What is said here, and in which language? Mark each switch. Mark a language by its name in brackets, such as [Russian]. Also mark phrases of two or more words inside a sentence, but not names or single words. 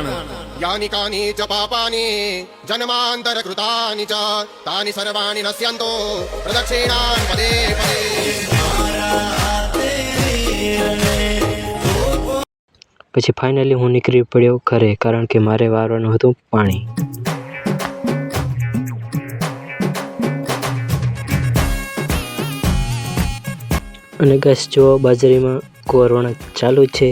[Sanskrit] यानि कानि च पापानि जन्मान्तरकृतानि च तानि सर्वाणि नश्यन्तो प्रदक्षिणान् पदे पदे. [Gujarati] પછી ફાઇનલી હું નીકળી પડ્યો ઘરે કારણ કે મારે વારવાનું હતું પાણી. અને ગેસ જો બાજરીમાં કોરોના ચાલુ છે.